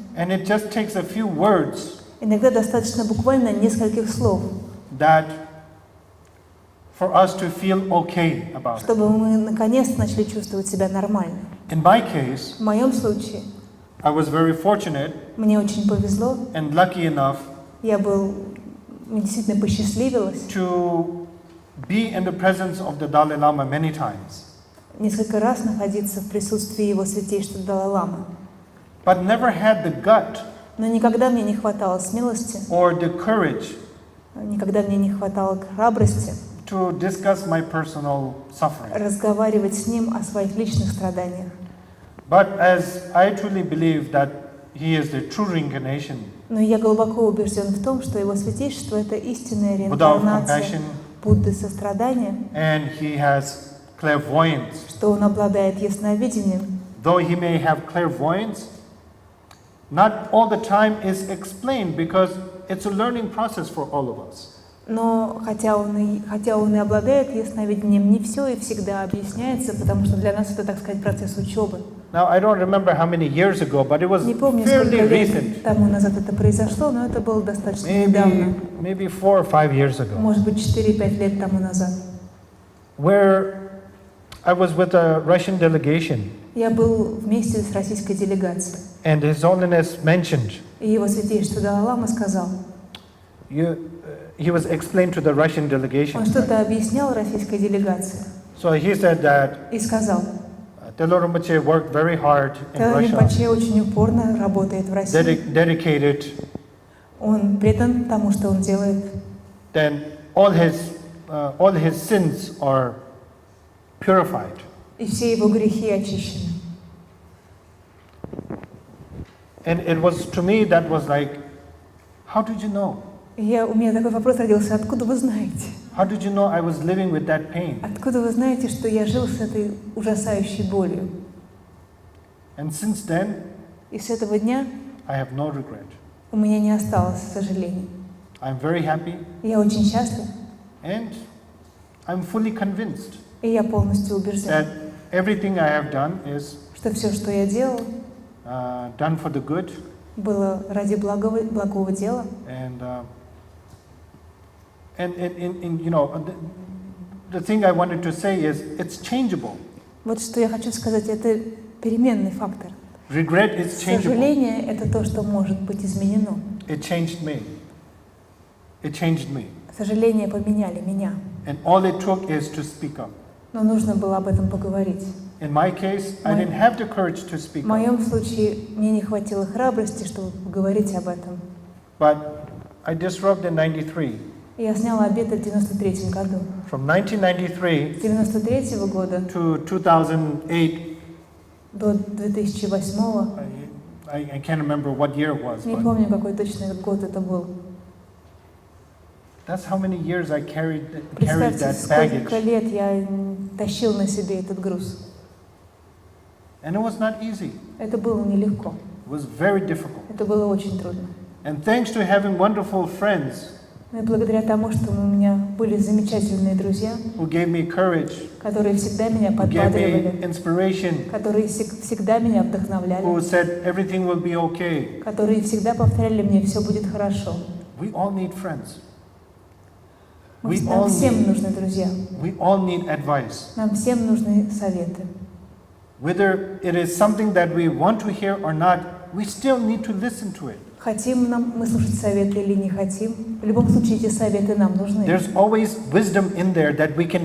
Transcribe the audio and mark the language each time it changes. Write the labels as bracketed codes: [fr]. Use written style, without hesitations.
[en] and it just takes a few words [ru] Иногда достаточно буквально нескольких слов, [en] that for us to feel okay about it. [ru] чтобы мы наконец начали чувствовать себя нормально. [en] In my case, [ru] В моем случае [en] I was very fortunate [ru] мне очень повезло, [en] and lucky enough [ru] мне действительно посчастливилось [en] to be in the presence of the Dalai-lama many times, [ru] несколько раз находиться в присутствии Его Святейшества Далай-ламы. [en] but never had the gut [ru] Но никогда мне не хватало смелости, [en] or the courage [ru] никогда мне не хватало храбрости [en] to discuss my personal suffering. [ru] разговаривать с Ним о своих личных страданиях. [en] But as I truly believe that he is the true reincarnation, [ru] Но я глубоко убежден в том, что Его Святейшество — это истинная [en] Buddha of [ru] реинкарнация [en] compassion, [ru] Будды сострадания, [en] and he has clairvoyance. [ru] что Он обладает ясновидением. [en] Though he may have clairvoyance, not all the time is explained because it's a learning process for all of us. [ru] Но хотя он и обладает ясновидением, не все и всегда объясняется, потому что для нас это, так сказать, процесс учебы. [en] Now, I don't remember how many years ago, but it was [ru] Не помню, [en] fairly [ru] сколько лет [en] recent. [ru] тому назад это произошло, но это было достаточно недавно. [en] Maybe 4 or 5 years ago, [ru] Может быть, 4-5 лет тому назад. [en] where I was with a Russian delegation, [ru] Я был вместе с российской делегацией. [en] and His Holiness mentioned, [ru] И Его Святейшество Далай-ламы сказал, [en] he was explained to the Russian delegation. [ru] он что-то объяснял российской делегации [en] So he said that [ru] и сказал, [en] Тэло Ринпоче worked very hard in [ru] Тэло [en] Russia, [ru] Ринпоче очень упорно работает в России. [en] dedicated, [ru] Он предан тому, что он делает. [en] then all his sins are purified. [ru] И все его грехи очищены. [en] And it was, to me, that was like, how did you know? [ru] И у меня такой вопрос родился, откуда вы знаете? [en] How did you know I was living with that pain? [ru] Откуда вы знаете, что я жил с этой ужасающей болью? [en] And since then, [ru] И с этого дня [en] I have no regret. [ru] у меня не осталось сожалений. [en] I'm very happy, [ru] Я очень счастлив, [en] and I'm fully convinced [ru] и я полностью убежден, [en] that everything I have done is [ru] что все, что я делал, [en] done for the good, [ru] было ради благого дела. [en] And you know, the thing I wanted to say is it's changeable. [ru] Вот что я хочу сказать, это переменный фактор. [en] Regret is changeable. [ru] Сожаление – это то, что может быть изменено. [en] It changed me. It changed me. [ru] Сожаления поменяли меня. [en] And all it took is to speak up. [ru] Но нужно было об этом поговорить. [en] In my case, I didn't have the courage to speak [ru] В моем [en] up. [ru] случае мне не хватило храбрости, чтобы поговорить об этом. [en] But I disrupted in 93. [ru] Я сняла обет в 93 году. [en] From 1993 [ru] С 93 года [en] to 2008, [ru] до 2008, [en] I can't remember what year it was, [ru] не [en] but [ru] помню, какой точный год это был. [en] that's how many years I carried [ru] Представьте, [en] that [ru] сколько [en] baggage. [ru] лет я тащил на себе этот груз. [en] And it was not easy. [ru] Это было нелегко. [en] It was very difficult. [ru] Это было очень трудно. [en] And thanks to having wonderful friends [ru] Но и благодаря тому, что у меня были замечательные друзья, [en] who gave me courage, [ru] которые всегда меня [en] who gave me [ru] подбадривали, [en] inspiration, [ru] которые всегда меня [en] who [ru] вдохновляли, [en] said everything will be okay. [ru] которые всегда повторяли мне, все будет хорошо. [en] We all need friends. [ru] Нам всем нужны друзья, [en] We all need advice. [ru] нам всем нужны советы. [en] Whether it is something that we want to hear or not, we still need to listen to it. [ru] Хотим мы слушать советы или не хотим, в любом случае эти советы нам нужны. [en] There's always wisdom in there that we can